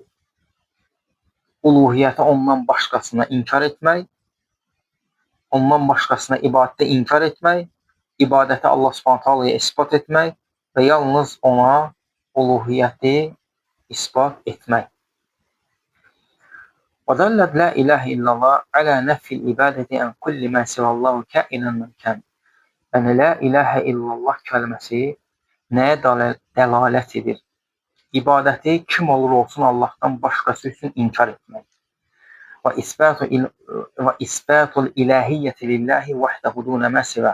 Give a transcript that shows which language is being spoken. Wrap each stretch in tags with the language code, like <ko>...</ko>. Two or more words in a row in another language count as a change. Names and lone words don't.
<az>Uluhiyyəti ondan başqasına inkar etmək, ondan başqasına ibadətdə inkar etmək, ibadəti Allah Subhanahu taalaya isbat etmək və yalnız ona uluhiyyəti isbat etmək.</az> <ar>وَدَلَّتْ لَا إِلَهَ إِلَّا اللّٰهِ عَلَى نَفِّ الْإِبَادَةِ عَنْ كُلِّ مَا سِوَى اللّٰهِ كَائِنًا مَنْ كَانَ.</ar> <az>Yəni,</az> <ar>لا إله إلا الله</ar> <az>kəlməsi nəyə dəlalət edir? İbadəti kim olur olsun Allahdan başqası üçün inkar etmək.</az> <ar>Və إثبات الإلهية لله وحده دون ما سوى.</ar>